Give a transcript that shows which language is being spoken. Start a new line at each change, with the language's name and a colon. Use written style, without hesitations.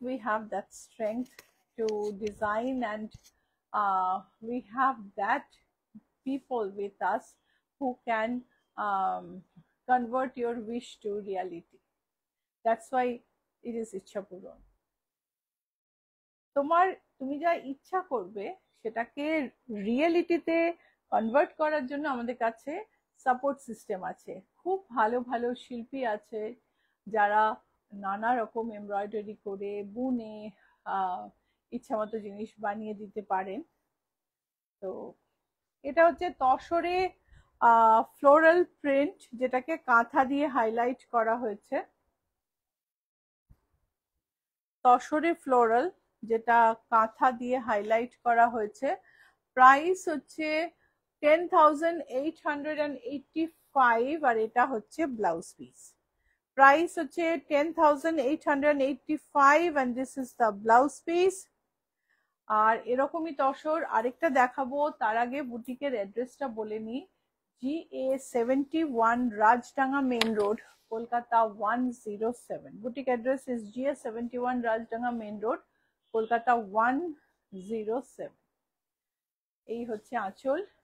English: We have that strength to design, and we have that people with us who can convert your wish to reality. That's why it is ইচ্ছা পূরণ।
Bangla: তুমি যা ইচ্ছা করবে সেটাকে রিয়েলিটিতে convert করার জন্য আমাদের কাছে সাপোর্ট সিস্টেম আছে। খুব ভালো ভালো শিল্পী আছে যারা নানা রকম এমব্রয়ডারি করে বুনে ইচ্ছা মতো জিনিস বানিয়ে দিতে পারেন। তো এটা হচ্ছে তসরে ফ্লোরাল প্রিন্ট, যেটাকে কাঁথা দিয়ে হাইলাইট করা হয়েছে। তসরে ফ্লোরাল, যেটা কাঁথা দিয়ে হাইলাইট করা হয়েছে। প্রাইস হচ্ছে 10,885, আর এটা হচ্ছে ব্লাউজ পিস। প্রাইস হচ্ছে
English: 10,885, and this is the blouse piece.
Bangla: আর এরকমই তসর আরেকটা দেখাবো, তার আগে বুটিকের অ্যাড্রেসটা বলে নি। GA71 Rajdanga main road, Kolkata 107।
English: Boutique address is GA71 Rajdanga main road, Kolkata 107।
Bangla: এই হচ্ছে আঁচল।